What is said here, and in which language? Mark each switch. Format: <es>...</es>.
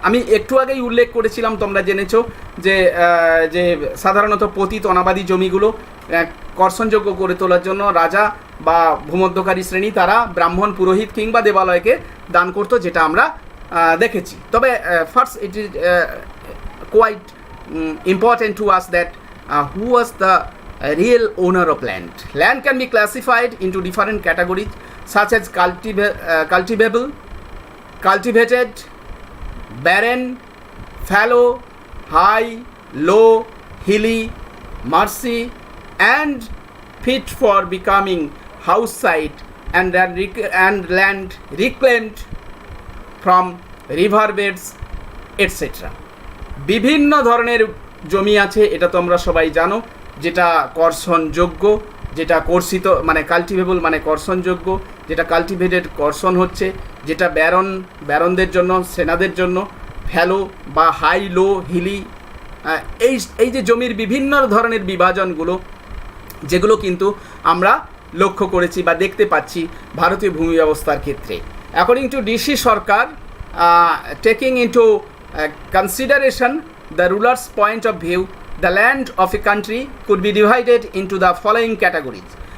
<bn>আমি একটু আগেই উল্লেখ করেছিলাম, তোমরা জেনেছো যে সাধারণত পতিত অনাবাদী জমিগুলো কর্ষণযোগ্য করে তোলার জন্য রাজা বা ভূমধ্যকারী শ্রেণী তারা ব্রাহ্মণ, পুরোহিত কিংবা দেবালয়কে দান করতো, যেটা আমরা দেখেছি।</bn> <en>তবে first it is quite important to us that who was the real owner of land. Land can be classified into different categories such as cultivable, cultivated, barren, fallow, high, low, hilly, marshy, and fit for becoming house site, and land reclaimed from riverbeds, etc.</en> <bn>বিভিন্ন ধরনের জমি আছে, এটা তোমরা সবাই জানো, যেটা কর্ষণযোগ্য, যেটা কর্ষিত মানে কাল্টিভেবল মানে কর্ষণযোগ্য, যেটা কাল্টিভেটেড কর্ষণ হচ্ছে, যেটা ব্যারনদের জন্য, সেনাদের জন্য, ফ্যালো বা হাই, লো, হিলি, এই যে জমির বিভিন্ন ধরনের বিভাজনগুলো, যেগুলো কিন্তু আমরা লক্ষ্য করেছি বা দেখতে পাচ্ছি ভারতীয় ভূমি ব্যবস্থার ক্ষেত্রে।</bn> <en>According to DC Sircar, taking into consideration the ruler's point of view, the land of a country could be divided into the following categories.</en>